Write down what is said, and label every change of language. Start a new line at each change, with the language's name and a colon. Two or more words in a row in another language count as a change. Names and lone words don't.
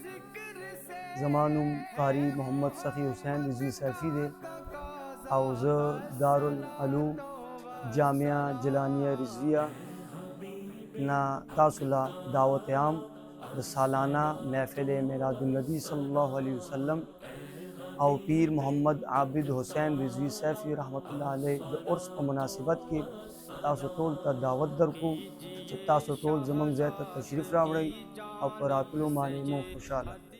Pashto: زمانم قاری محمد صفی حسین رضوی سیفی دے حوض دارالعلوم جامعہ جلانیہ رضویہ نا تاسلا دعوت عام سالانہ محفل میلاد النبی
Arabic: صلی اللہ علیہ وسلم
Pashto: او پیر محمد عابد حسین رضوی سیفی
Arabic: رحمۃ اللہ علیہ
Pashto: عرس پر مناسبت کی تاسو ټول ته دعوت درکو چې تاسو ټول زمونږ ځای ته تشریف راوړئ او په راتلو باندې مو خوشحاله